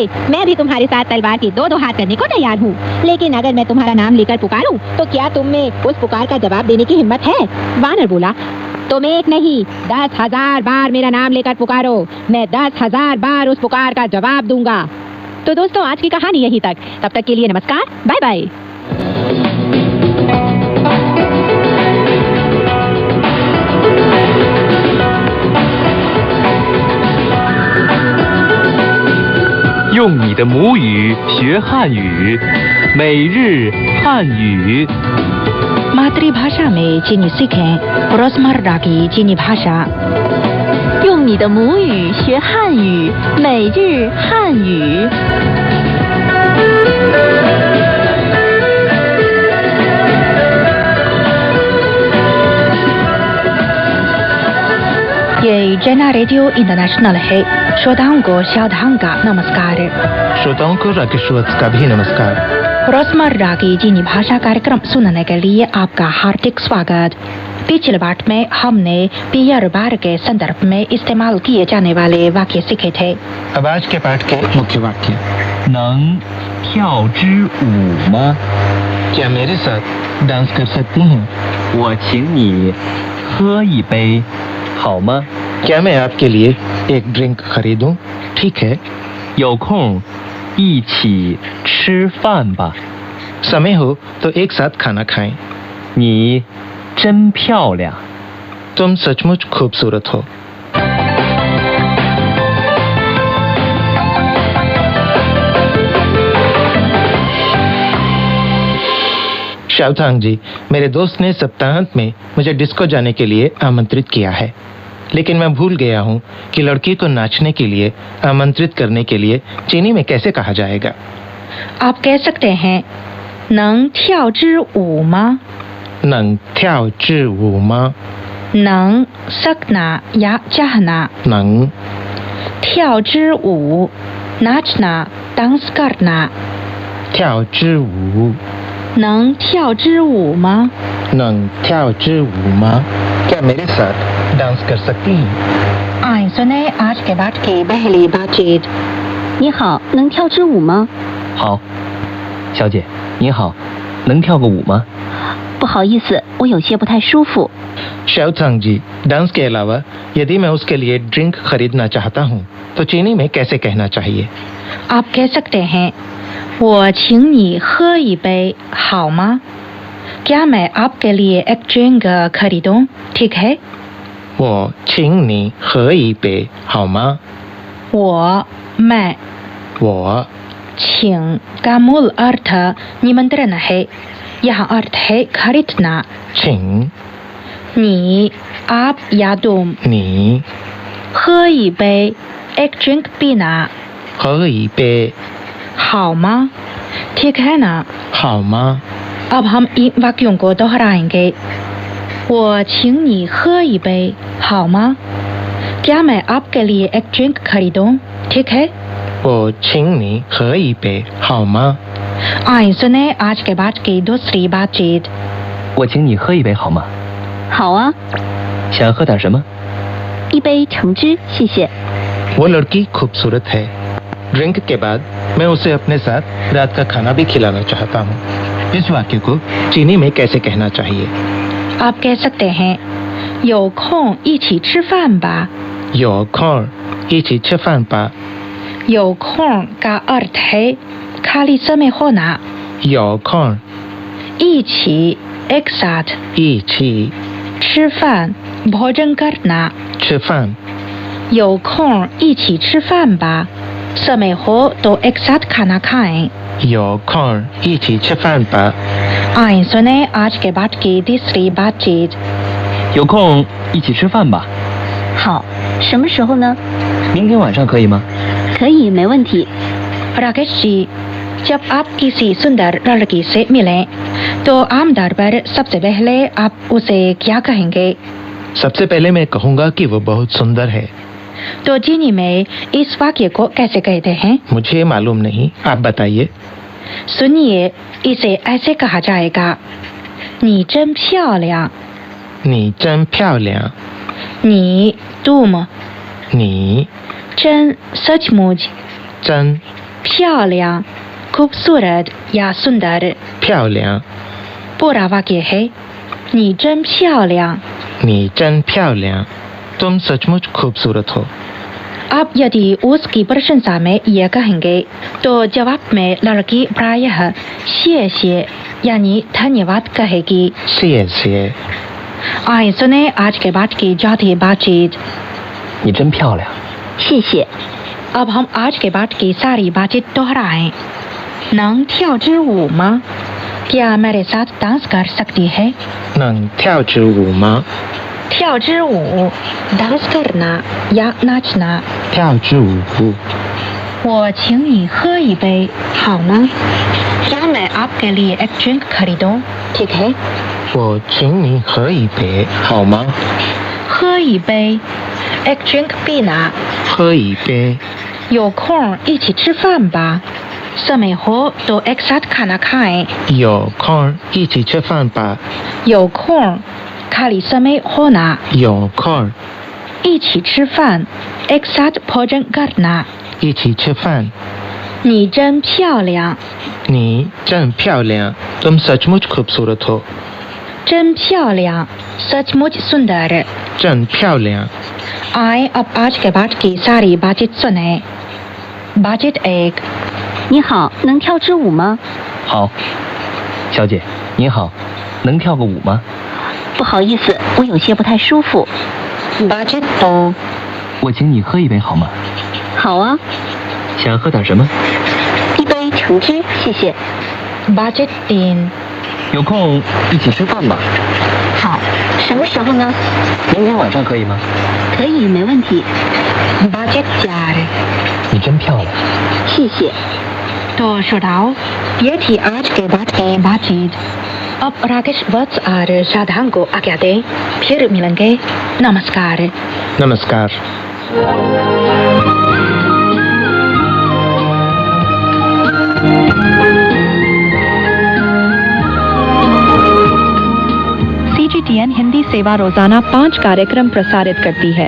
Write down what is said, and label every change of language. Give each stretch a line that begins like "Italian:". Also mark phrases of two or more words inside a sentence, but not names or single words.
Hindi: मैं भी तुम्हारे साथ तलवार की दो हाथ करने को तैयार हूँ, लेकिन अगर मैं तुम्हारा नाम लेकर पुकारूं तो क्या तुम में उस पुकार का जवाब देने की हिम्मत है? वानर बोला, तुम एक नहीं 10,000 बार मेरा नाम लेकर पुकारो, मैं 10,000 बार उस पुकार का जवाब दूंगा। तो दोस्तों, आज की कहानी यहीं तक। तब तक के लिए नमस्कार,
English: bye bye.
Chinese: 用你的母语学汉语，每日汉语。
Hindi: मातृभाषा में चीनी सीखें, रोजमर्रा की चीनी भाषा।
Chinese: 用你的母语学汉语，每日汉语。
Hindi: ये जना रेडियो इंटरनेशनल है। श्रोताओं को शादांग का नमस्कार। श्रोताओं को राकेशवत्स का भी नमस्कार। रोजमर्रा की चीनी भाषा कार्यक्रम सुनने के लिए आपका हार्दिक स्वागत। पिछले पाठ में हमने पियर बार के संदर्भ में इस्तेमाल किए जाने वाले वाक्य सीखे थे। अब आज के पाठ के मुख्य वाक्य।
Chinese: 能跳支舞吗？
Hindi: क्या मेरे साथ डांस कर सकती हैं?
Chinese: 我请你喝一杯，好吗？
Hindi: क्या मैं आपके लिए एक ड्रिंक खरीदूं? ठीक है।
Chinese: 有空一起吃饭吧。
Hindi: समय हो तो एक साथ खाना खाएं।
Chinese: 你真漂亮。
Hindi: तुम सचमुच खूबसूरत हो। शावथांग जी, मेरे दोस्त ने सप्ताहांत में मुझे डिस्को जाने के लिए आमंत्रित किया है, लेकिन मैं भूल गया हूँ कि लड़की को नाचने के लिए आमंत्रित करने के लिए चीनी में कैसे कहा जाएगा। आप कह सकते हैं,
Chinese: 能跳支舞吗? 能跳支舞吗?
Hindi: 能 सकना या चाहना,
Chinese: 能跳支舞
Hindi: नाचना, डांस करना।
Chinese: 跳支舞能跳支舞吗? 能跳支舞吗?
Hindi: क्या मेरे साथ डांस कर सकती हैं? आइए सुने आज के पाठ की पहली बातचीत।
Chinese: 你好，能跳支舞吗？好，小姐，你好，能跳个舞吗？不好意思，我有些不太舒服。
Hindi: शावथांग जी, डांस के अलावा यदि मैं उसके लिए ड्रिंक खरीदना चाहता हूँ तो चीनी में कैसे कहना चाहिए? आप कह सकते हैं,
Chinese: 我请你喝一杯好吗?
Hindi: क्या मैं आपके लिए एक ड्रिंक खरीदूं? ठीक है।
Chinese: 我请你喝一杯好吗?
Hindi: 我 मैं
Chinese: 我
Hindi: 请 का मूल अर्थ निमंत्रण है। यहाँ अर्थ है खरीदना।
Chinese: 请
Hindi: 你 आप या तुम,
Chinese: 你喝一杯
Hindi: एक ड्रिंक पीना।
Chinese: 喝一杯好吗?
Hindi: ठीक है ना?
Chinese: 好吗?
Hindi: अब हम इन वाक्यों को दोहराएंगे।
Chinese: 我请你喝一杯好吗?
Hindi: क्या मैं आपके लिए एक ड्रिंक खरीदूं? ठीक है।
Chinese: 我请你喝一杯好吗?
Hindi: आइए सुने आज के बाद की दूसरी बातचीत।
Chinese: 我请你喝一杯好吗？好啊，想喝点什么？一杯橙汁，谢谢。
Hindi: वो लड़की खूबसूरत है। ड्रिंक के बाद मैं उसे अपने साथ रात का खाना भी खिलाना चाहता हूँ। इस वाक्य को चीनी में कैसे कहना चाहिए? आप कह सकते हैं,
Chinese: 有空一起吃饭吧。有空一起吃饭吧。有空
Hindi: का अर्थ है खाली समय होना।
Chinese: 有空
Hindi: 一起 एक साथ,
Chinese: 一起吃饭
Hindi: भोजन करना।
Chinese: 吃饭。有空一起吃饭吧。
Hindi: समय हो तो एक साथ खाना खाएं।
Chinese: 有空一起吃饭吧。
Hindi: आइए सुने आज के बाद की तीसरी बातचीत।
Chinese: 有空一起吃饭吧。好，什么时候呢？明天晚上可以吗？可以，没问题。
Hindi: राकेश जी, जब आप किसी सुंदर लड़की से मिलें तो आमतौर पर सबसे पहले आप उसे क्या कहेंगे? सबसे पहले मैं कहूँगा कि वो बहुत सुंदर है। तो चीनी में इस वाक्य को कैसे कहते हैं? मुझे मालूम नहीं, आप बताइए। सुनिए, इसे ऐसे कहा जाएगा,
Chinese: 你真漂亮。你真漂亮。
Hindi: 你 तुम,
Chinese: 你
Hindi: 真 सचमुच,
Chinese: 真
Hindi: 漂亮 खूबसूरत या सुंदर।
Chinese: 漂亮。
Hindi: पूरा वाक्य है,
Chinese: 你真漂亮。你真漂亮。
Hindi: तुम सचमुच खूबसूरत हो। आप यदि उसकी प्रशंसा में यह कहेंगे तो जवाब में लड़की प्रायः 谢谢 यानी धन्यवाद कहेगी।
Chinese: 谢谢。
Hindi: आइए सुने आज के बाद की जाती बातचीत।
Chinese: 你真漂亮。谢谢。
Hindi: अब हम आज के बाद की सारी बातचीत दोहराएं।
Chinese: 能跳支舞吗?
Hindi: क्या मेरे साथ डांस कर सकती है?
Chinese: 能跳支舞吗? 跳支舞
Hindi: डांस करना या नाचना।
Chinese: 跳支舞。我请你喝一杯好吗?
Hindi: क्या मैं आपके लिए एक ड्रिंक खरीदूं? ठीक है।
Chinese: 我请你喝一杯好吗? 喝一杯
Hindi: एक ड्रिंक पीना।
Chinese: 喝一杯。有空一起吃饭吧。
Hindi: समय हो तो एक साथ खाना खाएं।
Chinese: 有空一起吃饭吧。有空
Hindi: खाली समय होना।
Chinese: 有空一起吃饭
Hindi: एक साथ भोजन करना।
Chinese: 一起吃饭。你真漂亮。你真漂亮。
Hindi: तुम सचमुच खूबसूरत हो।
Chinese: 真漂亮
Hindi: सचमुच सुंदर।
Chinese: 真漂亮。
Hindi: आए अब आज के बाद की सारी बातचीत सुने। बातचीत 1。
Chinese: 你好，能跳支舞吗？好，小姐，您好，能跳个舞吗？不好意思，我有些不太舒服。
Hindi: बातचीत 2。
Chinese: 我请你喝一杯好吗？好啊，想喝点什么？一杯橙汁，谢谢。
Hindi: बातचीत 3।
Chinese: 有空一起吃饭吧。好，什么时候呢？明天晚上可以吗？可以，没问题。
Hindi: बातचीत 4।
Chinese: 你真漂亮。谢谢。
Hindi: तो श्रोताओं, ये थी आज के बाद की बातचीत। अब राकेश वत्स और शादान को आज्ञा दें, फिर मिलेंगे। नमस्कार। नमस्कार। CGTN हिंदी सेवा रोजाना 5 कार्यक्रम प्रसारित करती है।